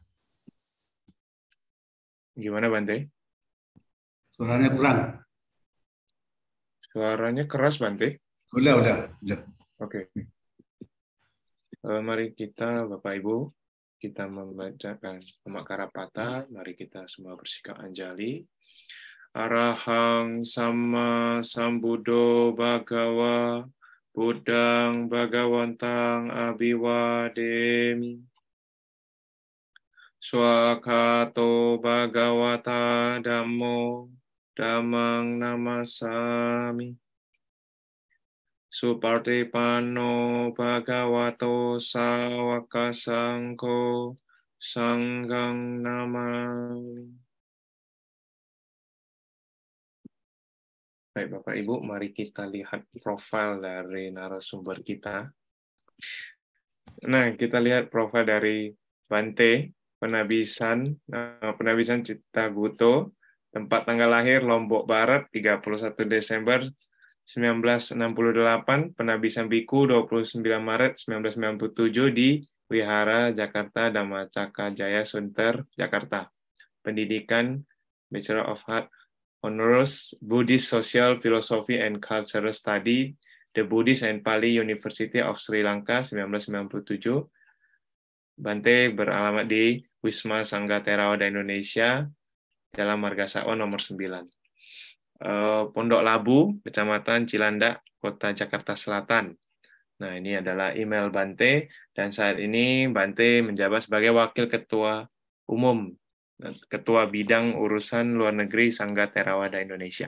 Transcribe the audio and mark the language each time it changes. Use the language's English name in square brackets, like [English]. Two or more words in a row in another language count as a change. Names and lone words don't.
[Indonesian] Gimana Bante? Suaranya kurang. Suaranya keras Bante. Udah. Oke. Mari kita Bapak Ibu, kita membacakan nama Karapata. Mari kita semua bersikap anjali. [Pali] Arahang Sama Sambuddho Bhagawa Buddhang Bhagawantang Abhiwademi. Swakato Bhagavata Dhammo Dhammang Namasami. Supartipano Bhagavato Sawaka Sangho Sanghang Namami. [Indonesian] Baik Bapak Ibu, mari kita lihat profil dari narasumber kita. Nah, kita lihat profil dari Bante Penabisan Citaguto, tempat tanggal lahir Lombok Barat 31 Desember 1968, penabisan biku 29 Maret 1997 di Wihara Jakarta Dhammacakka Jaya Sunter, Jakarta. Pendidikan [English] Bachelor of Arts Honoris Buddhist Social Philosophy and Cultural Study, [Indonesian] The Buddhist and Pali University of Sri Lanka 1997. Bante beralamat di Wisma Sangga Theravada Indonesia, Jalan Marga Satwa nomor 9. Pondok Labu, Kecamatan Cilandak, Kota Jakarta Selatan. Nah, ini adalah email Bante, dan saat ini Bante menjabat sebagai Wakil Ketua Umum Ketua Bidang Urusan Luar Negeri Sangga Theravada Indonesia.